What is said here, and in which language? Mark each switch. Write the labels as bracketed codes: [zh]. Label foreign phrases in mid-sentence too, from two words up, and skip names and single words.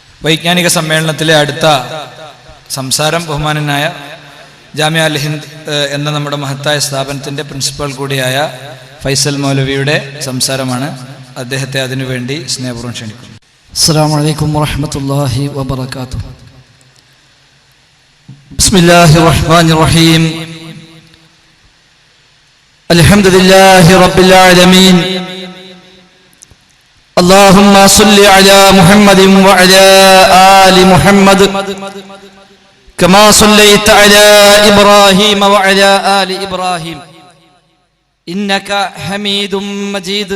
[ml] വൈജ്ഞാനിക സമ്മേളനത്തിലെ അടുത്ത സംസാരം ബഹുമാനനായ ജാമിഅ അൽ ഹിന്ദ് എന്ന നമ്മുടെ മഹത്തായ സ്ഥാപനത്തിൻ്റെ പ്രിൻസിപ്പൽ കൂടിയായ ഫൈസൽ മൗലവിയുടെ സംസാരമാണ്. അദ്ദേഹത്തെ അതിനുവേണ്ടി സ്നേഹപൂർവ്വം ക്ഷണിക്കുന്നു. [ar] السلام عليكم ورحمة الله وبركاته. بسم الله الرحمن الرحيم. الحمد لله رب العالمين. اللهم صل على محمد وعلى آل محمد كما صليت على إبراهيم وعلى آل إبراهيم إنك حميد مجيد.